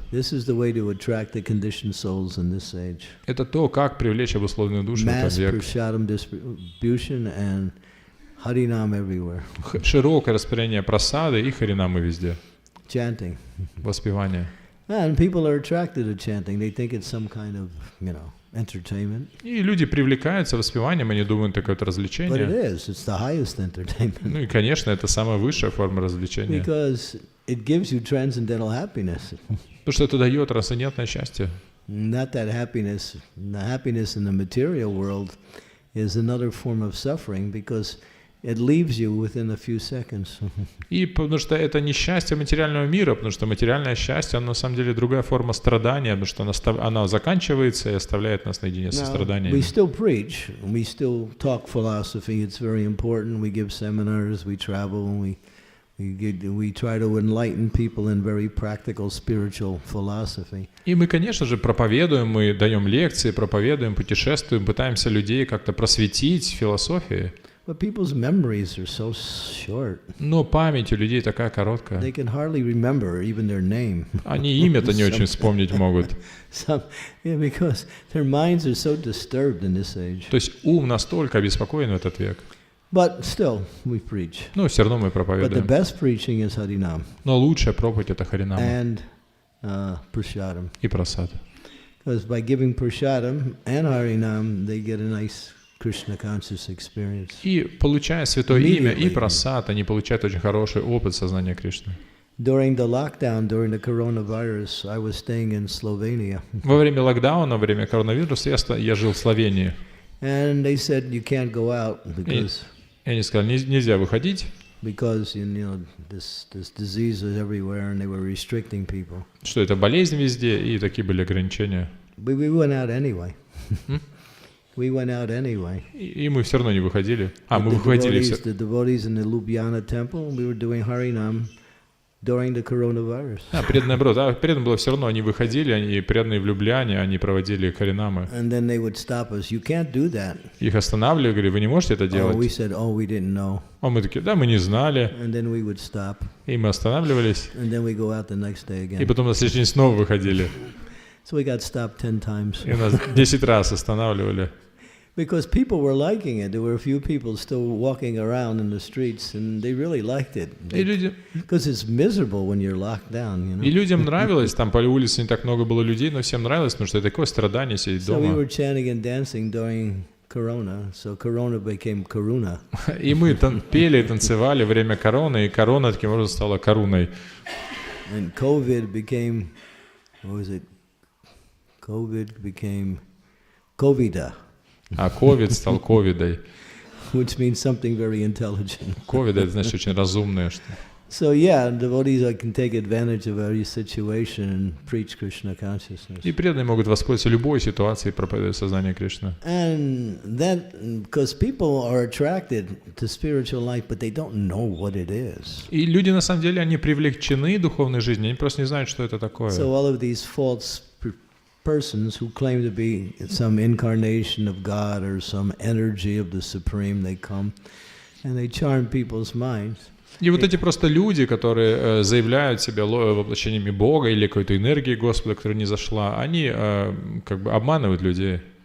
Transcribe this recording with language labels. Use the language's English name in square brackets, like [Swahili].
[English] This is the way to attract the conditioned souls in this age. [Russian] Это то, как привлечь обусловленную душу в [English] Mass [Russian] этот век. [English] prasadam distribution and harinam everywhere. [Russian] Широкое распределение прасады и харинамы везде. [English] Chanting. [Russian] Воспевание. [English] And people are attracted to chanting. They think it's some kind of, entertainment. [Russian] И люди привлекаются воспеванием, они думают, это какое-то [English] But it [Russian] развлечение. [English] is. It's the highest entertainment. [Russian] Ну и, конечно, это самая высшая форма развлечения. [English] Because it gives you transcendental happiness. [Russian] Потому что это дает трансцендентное счастье. [English] Not that happiness. The happiness in the material world is another form of suffering because it leaves you within a few seconds. [Russian] И потому что это не счастье материального мира, потому что материальное счастье, оно на самом деле другая форма страдания, потому что оно заканчивается и оставляет нас наедине со [English] Now, we [Russian] страданиями. [English] still preach, we still talk philosophy. It's very important. We give seminars, we travel, we try to enlighten people in very practical spiritual philosophy. [Russian] И мы, конечно же, проповедуем, мы даем лекции, проповедуем, путешествуем, пытаемся людей как-то просветить в философии. [English] But people's memories are so short. [Russian] Но память у людей такая короткая. [English] They can hardly remember even their name. [Russian] Они имя-то не очень вспомнить могут. [English] Because their minds are so disturbed in this age. [Russian] То есть ум настолько обеспокоен в этот век. [English] But still, we preach. [Russian] Но все равно мы [English] But the [Russian] проповедуем. [English] best preaching is Harinam [Russian] Но лучшая проповедь — это харинама [English] and Prasadam. [Russian] и прасад. [English] Because by giving Prasadam and Harinam, they get a nice Krishna conscious experience. [Russian] И получая святое имя и [English] Immediately. [Russian] прасад, они получают очень хороший опыт сознания Кришны. [English] During the lockdown, during the coronavirus, I was staying in Slovenia. [Russian] Во время локдауна, во время коронавируса я жил в Словении. [English] And they said you can't go out [Russian] И они сказали, нельзя выходить, [English] because this disease is everywhere, and they were restricting people. [Russian] что это болезнь везде, и такие были ограничения. [English] But we went out anyway. We went out anyway. [Russian] И мы все равно не выходили. Мы [English] The [Russian] выходили все. [English] the devotees in the Ljubljana temple, we were doing Harinam during the coronavirus. [Russian] Преданные было все равно, они выходили, они преданные в Любляне, они проводили харинамы. [English] And then they would stop us. You can't do that. [Russian] Их останавливали, говорили, вы не можете это [English] Oh, we [Russian] делать. [English] said, we didn't know. [Russian] А мы такие, да, мы не знали. [English] And then we would stop. [Russian] И мы останавливались. [English] And then we go out the next day [Russian] И [English] again. [Russian] потом на следующий день снова выходили. [English] So we got stopped 10 times. [Russian] И нас 10 раз останавливали. [English] Because people were liking it. There were a few people still walking around in the streets, and they really liked it. Because it's miserable when you're locked down, [Russian] И людям нравилось, там по улице не так много было людей, но всем нравилось, потому что это такое страдание сидеть [English] So we [Russian] дома. [English] were chanting and dancing during Corona, so Corona became Karuna. [Russian] И мы пели и танцевали во время короны, и корона таким образом стала коруной. [English] And COVID became, COVID became Covida, [Russian] А ковид стал ковидой. [English] which means something very intelligent. [Russian] Ковид — это значит очень разумное. [English] So yeah, devotees can take advantage of every situation and preach Krishna consciousness. [Russian] И преданные могут воспользоваться любой ситуацией и проповедовать сознание Кришны. [English] And that, because people are attracted to spiritual life, but they don't know what it is. [Russian] И люди, на самом деле, они привлечены духовной жизнью, они просто не знают, что это такое. [English] So all of these false persons who claim to be some incarnation of God or some energy of the Supreme, they come and they charm people's minds. [Russian] И вот эти просто люди, которые заявляют себя воплощениями Бога или какой-то энергии Господа, которая не зашла, они как бы обманывают людей.